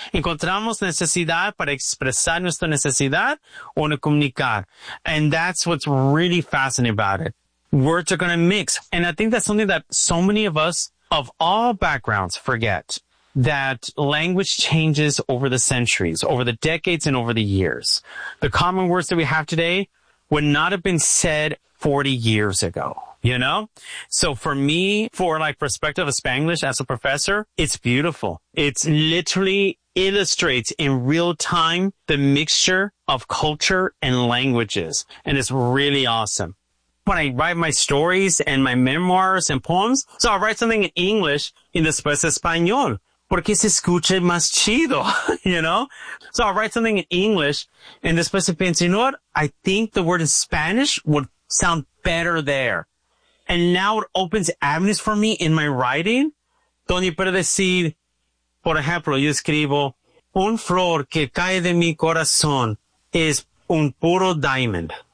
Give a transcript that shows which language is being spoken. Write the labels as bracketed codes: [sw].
[es] Encontramos necesidad para expresar nuestra necesidad o no comunicar. [en] And that's what's really fascinating about it. Words are going to mix. And I think that's something that so many of us of all backgrounds forget, that language changes over the centuries, over the decades and over the years. The common words that we have today would not have been said 40 years ago, you know? So for me, for like perspective of Spanglish as a professor, it's beautiful. It's literally illustrates in real time the mixture of culture and languages. And it's really awesome. When I write my stories and my memoirs and poems, so I'll write something in English in [es] después español, porque se escucha más chido, [en] you know? So I'll write something in English and después pienso, you know what? I think the word in Spanish would sound better there. And now it opens avenues for me in my writing. [es] Donde puedo decir, por ejemplo, yo escribo, un flor que cae de mi corazón es un puro diamond.